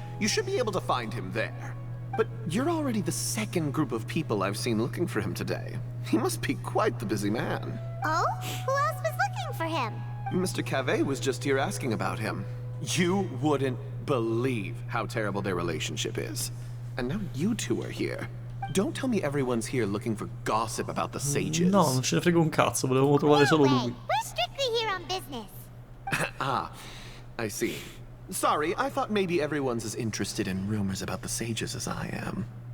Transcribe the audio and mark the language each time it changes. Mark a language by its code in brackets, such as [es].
[en] You should be able to find him there. But you're already the second group of people I've seen looking for him today. He must be quite the busy man. Oh? Who else was looking for him? Mr. Cave was just here asking about him. You wouldn't believe how terrible their relationship is. And now you two are here. Don't tell me everyone's here looking for gossip about the sages. [it] No, non ce ne frega un cazzo, volevamo trovare solo lui. [en] We're strictly here on business. Ah, I see. Sorry, I thought maybe everyone's as interested in rumors about the sages as I am.